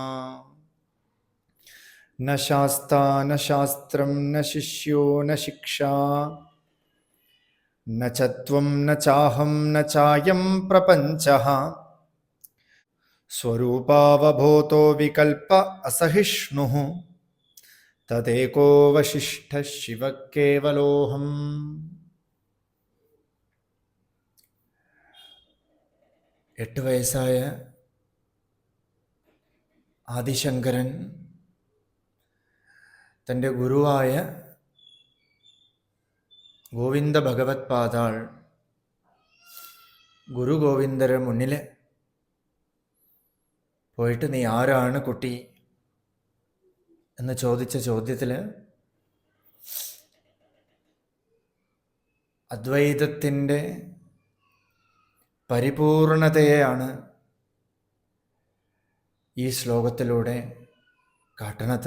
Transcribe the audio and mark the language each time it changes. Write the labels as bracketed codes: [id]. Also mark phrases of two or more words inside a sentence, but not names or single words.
[sa] न शास्ता न शास्त्रं न शिष्यो न शिक्षा न च त्वं न चाहं न चायं प्रपञ्चः स्वरूपावबोधो विकल्प असहिष्णुः तदेको वसिष्ठः शिवः केवलोऽहम्। [ml] എട്ട് വയസ്സായ ആദിശങ്കരൻ തൻ്റെ ഗുരുവായ ഗോവിന്ദ ഭഗവത് പാദാൾ ഗുരു ഗോവിന്ദരെ മുന്നിൽ പോയിട്ട് നീ ആരാണ് കുട്ടി എന്ന് ചോദിച്ച ചോദ്യത്തിൽ അദ്വൈതത്തിൻ്റെ പരിപൂർണതയെയാണ് ഈ ശ്ലോകത്തിലൂടെ കാട്ടണത്.